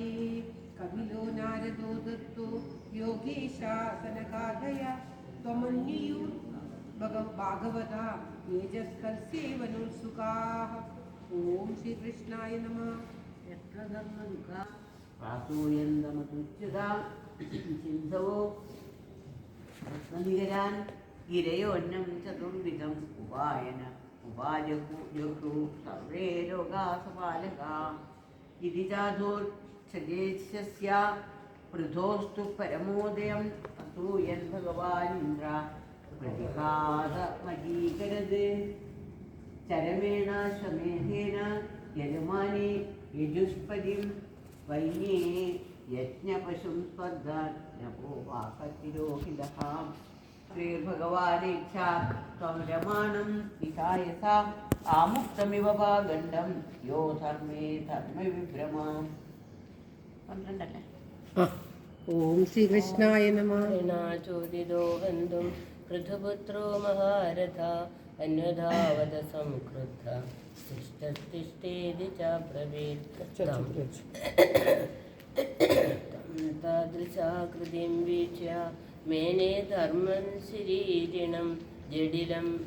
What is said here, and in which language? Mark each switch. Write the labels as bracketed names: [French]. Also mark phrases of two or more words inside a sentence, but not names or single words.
[Sanskrit] കപിലോ നാരദോ ദത്തോ യോഗേശാസനകാദയ ത്വമന്യയൂ ഭാഗവത തേജസ്കൽസേവനോത്സുകാഃ. ഓം ശ്രീകൃഷ്ണായ നമഃ. യത്ര ധർമ്മദുഃഖാ വാസൂയന്തമതുച്യതാ സിന്ധവോ രത്നനികരാൻ गिरयोन्नं चतुर्विधम् उवाजहु सर्वे लोकासपालका इति चातुर्चजेष्यस्य पृथोस्तु परमोदयम् असूयन् भगवानिन्द्र प्रतिघातमजीकरद् चरमेण श्वमेधेन यजमाने यजुष्पदिं वैन्ये यज्ञपशुं स्वर्गात् नभोवाकतिरोहितः श्रीर्भगवानेच्छा त्वं रमाणं विहाय सा आमुक्तमिव वागण्डं यो धर्मे धर्मविभ्रमा 12 ഓം ശ്രീകൃഷ്ണായ നമ. ചോദിതോ ബന്ധും പൃഥുപുത്രോ മഹാരഥ അന്വധാവത സംക്രുദ്ധ തിഷ്ടേതി ചബ്രവീത് താദൃശാകൃതിം വീക്ഷ്യ മേനേ ധർമ്മം ശരീരിണം ജഡിലം